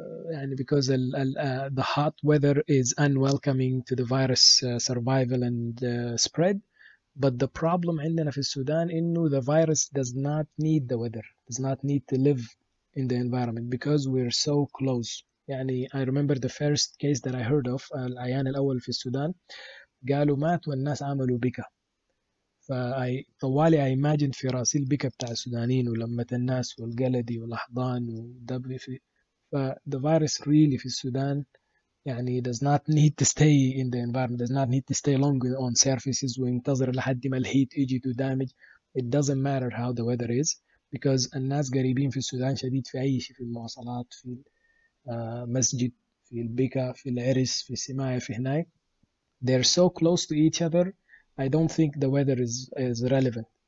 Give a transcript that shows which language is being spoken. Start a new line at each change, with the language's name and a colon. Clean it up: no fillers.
English: يعني because the hot weather is unwelcoming to the virus survival and spread. But the problem
Arabic: عندنا في السودان إنه
English: the virus does not need the weather, does not need to live in the environment because we're so close.
Arabic: يعني
English: I remember the first case that I heard of
Arabic: العيان الأول في السودان قالوا مات والناس عملوا بكا. طوالي
English: I imagine
Arabic: في راسي البكا بتاع السودانيين ولمة الناس والقلدي والأحضان والدبي
English: the virus really
Arabic: في السودان يعني
English: does not need to stay in the environment, does not need to stay long on surfaces
Arabic: وينتظر لحد ما الهيت يجي
English: to damage. It doesn't matter how the weather is because
Arabic: الناس قريبين في السودان شديد في أي شيء، في المواصلات، في مسجد، في البكا، في العرس، في السماية، في هناك.
English: They're so close to each other. I don't think the weather is relevant.